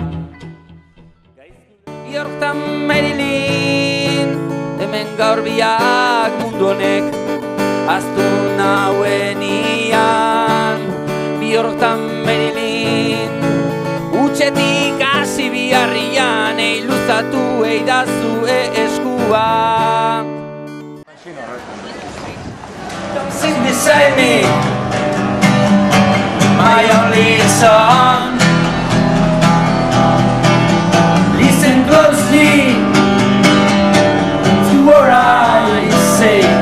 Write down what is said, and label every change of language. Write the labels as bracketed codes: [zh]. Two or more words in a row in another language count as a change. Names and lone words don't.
[eu] Bihortan Marilyn, hemen gaur biak mundu honek aztu nauenian. Bihortan Marilyn, utxetik hasi biharrian, eiluzatu eidazue eskua. [en] Come sit beside me, my only son. Listen closely to what I say.